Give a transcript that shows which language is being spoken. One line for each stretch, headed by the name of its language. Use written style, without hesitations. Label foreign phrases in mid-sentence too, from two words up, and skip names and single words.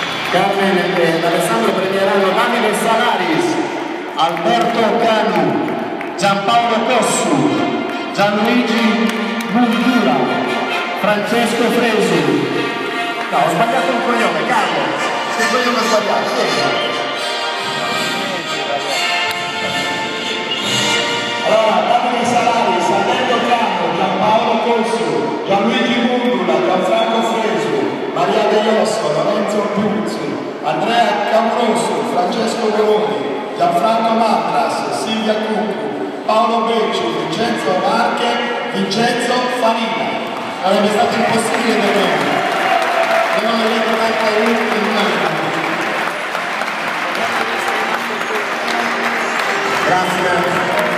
Italian: Carmen ed Alessandro premieranno Davide Salaris, Alberto Canu, Giampaolo Cossu, Gianluigi Mundura, Francesco Fresi. No, ho sbagliato un cognome, Carlo. Se il cognome ho sbagliato, allora, Davide Salaris, Alberto Cano, Giampaolo Cossu, Gianluigi Mundula, Gianfranco Fresu, Maria De Iosso, Lorenzo Piuzzi, Andrea Camrosso, Francesco Goloni, Gianfranco Matras, Silvia Cuccu, Paolo Becci, Vincenzo Marche, Vincenzo Farina. Sarebbe stato impossibile da noi. Non ho detto neanche l'ultimo. Grazie.